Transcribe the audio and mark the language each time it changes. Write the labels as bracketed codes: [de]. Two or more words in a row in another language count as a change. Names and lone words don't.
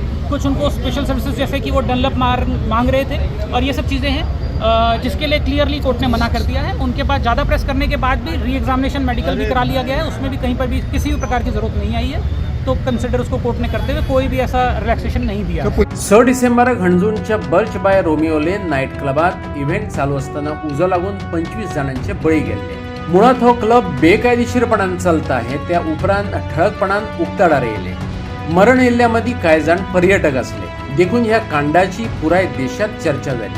[hi] कुछ उनको [en] special services [hi] जैसे कि वो डनलप मांग रहे थे और ये सब चीज़ें हैं जिसके लिए क्लियरली कोर्ट ने मना कर दिया है. उनके बाद ज़्यादा प्रेस करने के बाद भी [en] re examination medical [hi] भी करा लिया गया है. उसमें भी कहीं पर भी किसी भी प्रकार की ज़रूरत नहीं आई है. तो कंसिडर उसको कोर्ट ने करते हुए कोई भी ऐसा रिलैक्सेशन नहीं दिया. [kok] 6 डिसेंबराक हणजूणच्या बर्च बाय रोमियो लेन नाईट क्लबात इव्हेंट चालू असताना उजो लागून 25 जाणांचे बळी गेल्ले. मुळात हो क्लब बेकायदेशीरपणान चलता हे त्या उपरांत ठळकपणान उक्ताडार येयले. मरण येयल्ल्यामदीं कांय जाण पर्यटक असले. देखून ह्या कांडाची पुराय देशात चर्चा जाली.